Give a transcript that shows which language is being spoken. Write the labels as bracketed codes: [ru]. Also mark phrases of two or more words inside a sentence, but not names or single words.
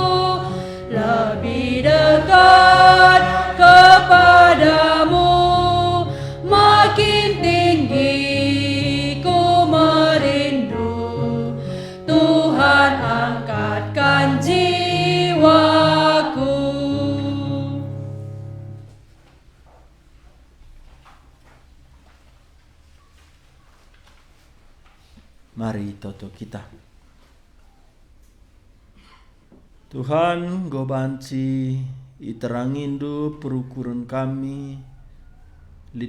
[id] lebih dekat kepadamu, makin tinggi ku merindu, Tuhan angkatkan jiwaku. Mari toto kita. [btx] Tuhan, go banci iterangindu perukuran kami, lit